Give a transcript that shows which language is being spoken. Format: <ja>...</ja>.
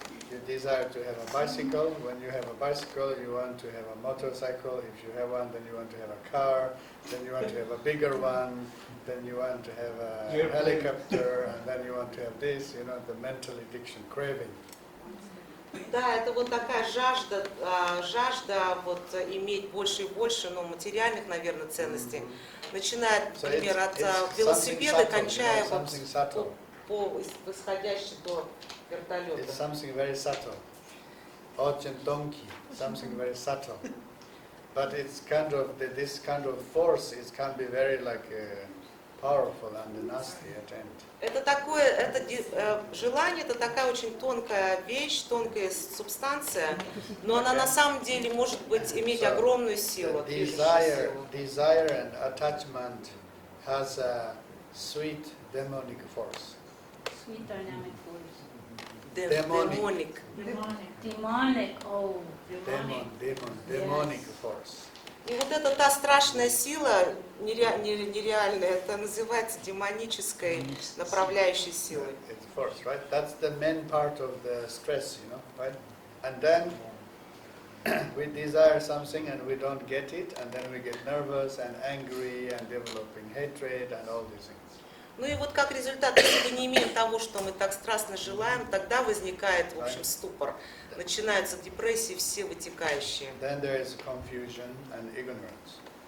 <en>You desire to have a bicycle. When you have a bicycle, you want to have a motorcycle. If you have one, then you want to have a car. Then you want to have a bigger one. Then you want to have a helicopter, and then you want to have this. You know, the mental addiction, craving.</en> <ru>Да, это вот такая жажда вот иметь больше и больше, но материальных, наверное, ценностей. Начиная, например, от велосипеда, кончая вот по восходящей до вертолета.</ru> <en>It's something very subtle.</en> <ru>Очень тонкий,</ru> <en>something very subtle. But it's kind of this kind of force. It can be very powerful and nasty at end.</en> <ru>Это такое, желание, это такая очень тонкая вещь, тонкая субстанция, но она на самом деле может иметь огромную силу.</ru> <en>Desire and attachment has a sweet demonic force. Sweet dynamic force.</en> <ru>Демоник.</ru> <en>Demonic, oh. Demonic force.</en> <ru>И вот это та страшная сила, нереальная, это называется демонической направляющей силой.</ru> <en>It's force, right? That's the main part of the stress, right? And then we desire something and we don't get it, and then we get nervous and angry and developing hatred and all these things.</en> <ru>Ну и вот как результат, если мы не имеем того, что мы так страстно желаем, тогда возникает, в общем, ступор. Начинаются депрессии все вытекающие.</ru> <en>Then there is confusion and ignorance.</en>